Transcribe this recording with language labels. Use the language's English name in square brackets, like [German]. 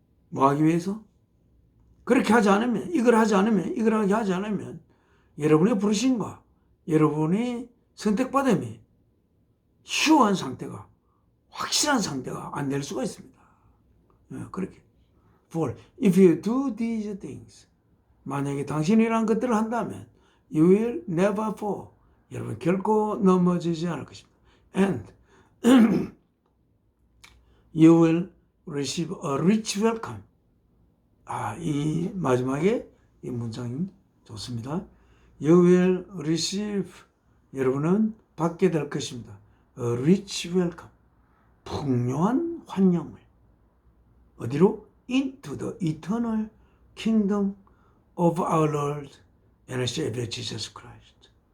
[Korean] 뭐 하기 위해서? 그렇게 하지 않으면, 이걸 하지 않으면 여러분의 부르심과 여러분의 선택받음이 시원한 상태가, 확실한 상태가 안 될 수가 있습니다. 그렇게. [English] For if you do these things, [Korean] 만약에 당신이 이러한 것들을 한다면 [English] you will never fall. [Korean] 여러분 결코 넘어지지 않을 것입니다. [English] And you will receive a rich welcome. [Korean] 이 마지막에 이 문장이 좋습니다. [English] You will receive, [Korean] 여러분은 받게 될 것입니다. [English] A rich welcome. [Korean] 풍요한 환영을. 어디로? [English] Into the eternal kingdom of our Lord and Savior Jesus Christ.